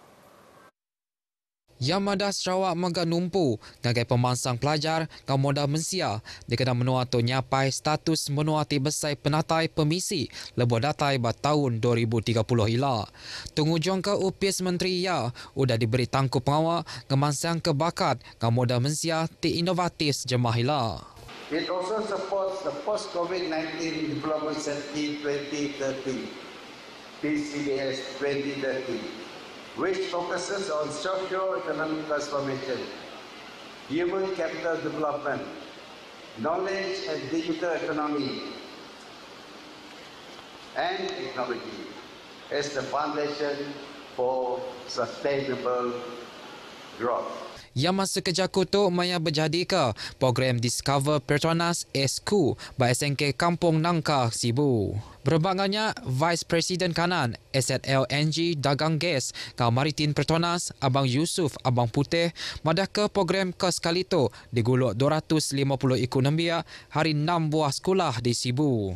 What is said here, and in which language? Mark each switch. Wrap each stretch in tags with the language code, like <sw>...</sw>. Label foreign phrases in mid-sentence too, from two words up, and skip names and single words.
<iba>Yang madah Sarawak mega numpu ngagai pemansang pelajar ngau modal mensia dikena menua tu nyapai status menua ti besai penatai pemisi lebuh datai ba tahun 2030 ila. Tungujung ke upis menteri ia udah diberi tangku pengawak ngemansang ke bakat ngau modal mensia ti inovatif jemaah ila.</iba> <en>It also supports the post-COVID-19 Development Strategy 2030, PCDS 2030. Which focuses on socio-economic transformation, human capital development, knowledge and digital economy, and technology as the foundation for sustainable growth.</en> <iba>Yang masa kejaku tu maya berjadi ke program Discover Petronas SQ by SNK Kampung Nangka Sibu. Berbagannya Vice Presiden Kanan SLNG Dagang Gas Kau Maritim Petronas Abang Yusuf Abang Putih madah ke program ke sekali tu diguluk 250 ikut nembia hari 6 buah sekolah di Sibu.</iba>